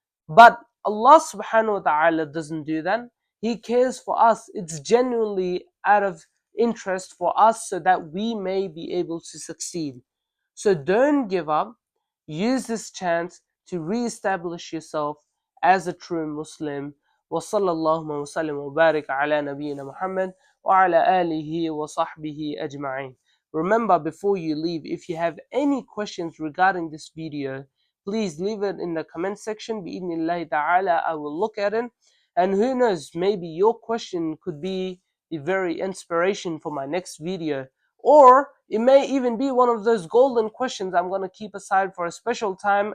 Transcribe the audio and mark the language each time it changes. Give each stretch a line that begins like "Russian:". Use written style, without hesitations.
English: But Allah subhanahu wa ta'ala doesn't do that. He cares for us. It's genuinely out of interest for us so that we may be able to succeed. So don't give up. Use this chance to re-establish yourself as a true Muslim.
Arabic: وصلى الله وسلم وبارك على نبينا محمد وعلى آله وصحبه أجمعين.
English: Remember, before you leave, if you have any questions regarding this video, please leave it in the comment section. Bi'idhnillahi ta'ala, I will look at it. And who knows, maybe your question could be the very inspiration for my next video. Or it may even be one of those golden questions I'm going to keep aside for a special time.